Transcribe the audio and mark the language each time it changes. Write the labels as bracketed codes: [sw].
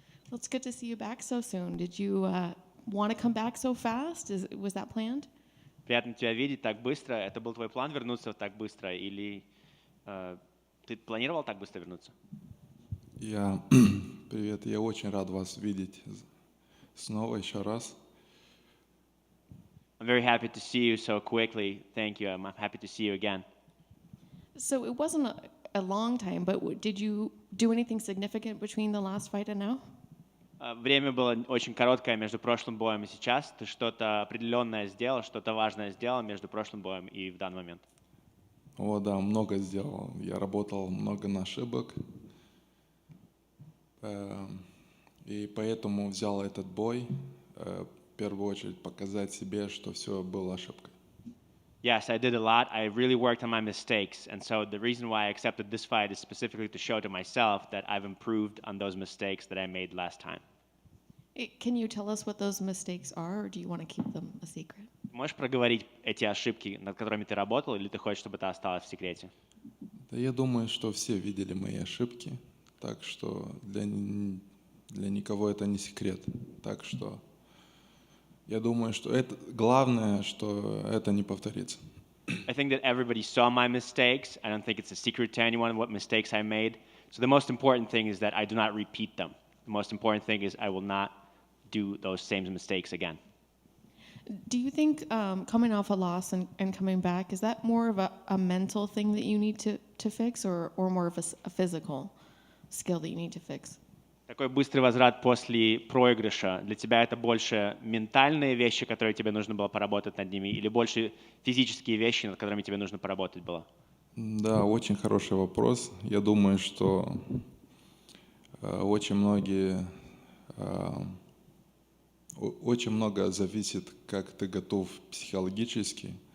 [en] Well, it's good to see you back so soon. Did you want to come back so fast? Was that planned? [ru] Приятно тебя видеть так быстро. Это был твой план вернуться так быстро, или ты планировал так быстро вернуться? Привет, я очень рад вас видеть снова еще раз. [en] I'm very happy to see you so quickly. Thank you. I'm happy to see you again. So it wasn't a long time, but did you do anything significant between the last fight and now? [ru] Время было очень короткое между прошлым боем и сейчас. Ты что-то определенное сделал, что-то важное сделал между прошлым боем и в данный момент? О, да, много сделал. Я работал много на ошибок. И поэтому взял этот бой, в первую очередь показать себе, что все было ошибкой. [en] Yes, I did a lot. I really worked on my mistakes. And so the reason why I accepted this fight is specifically to show to myself that I've improved on those mistakes that I made last time. Can you tell us what those mistakes are, or do you want to keep them a secret? [ru] Можешь проговорить эти ошибки, над которыми ты работал, или ты хочешь, чтобы это осталось в секрете? Да, я думаю, что все видели мои ошибки, так что для никого это не секрет. Так что я думаю, что это главное, что это не повторится. [en] I think that everybody saw my mistakes. I don't think it's a secret to anyone what mistakes I made. So the most important thing is that I do not repeat them. The most important thing is I will not do those same mistakes again. Do you think coming off a loss and coming back, is that more of a mental thing that you need to fix, or more of a physical skill that you need to fix? [ru] Такой быстрый возврат после проигрыша, для тебя это больше ментальные вещи, которые тебе нужно было поработать над ними, или больше физические вещи, над которыми тебе нужно поработать было? Да, очень хороший вопрос. Я думаю, что очень много зависит, как ты готов психологически.